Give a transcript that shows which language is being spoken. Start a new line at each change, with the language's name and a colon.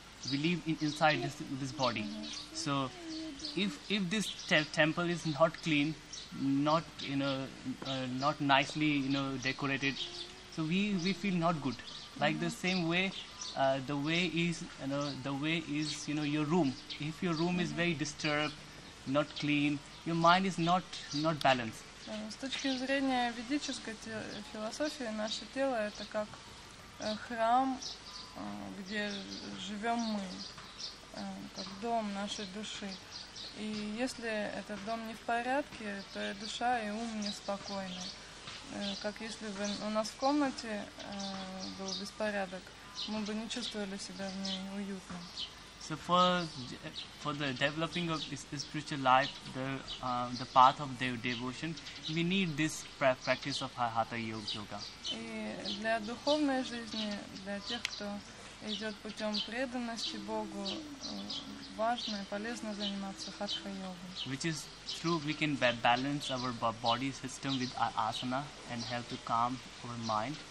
English: We live inside this body. So if this temple is not clean, not not nicely decorated, so we feel not good. Like the same way, the way is your room. If your room is very disturbed, not clean, your mind is not balanced.
Russian: С точки зрения ведической философии, наше тело это как храм, где живем мы, как дом нашей души. И если этот дом не в порядке, то и душа, и ум неспокойны. Как если бы у нас в комнате был беспорядок, мы бы не чувствовали себя в ней уютно.
English: So for the developing of this spiritual life, the path of devotion, we need this practice of Hatha yoga.
Russian: И для духовной жизни, для тех, кто идет путем преданности Богу, важно и полезно заниматься хатха-йогой.
English: Which is true, we can balance our body system with asana and help to calm our mind.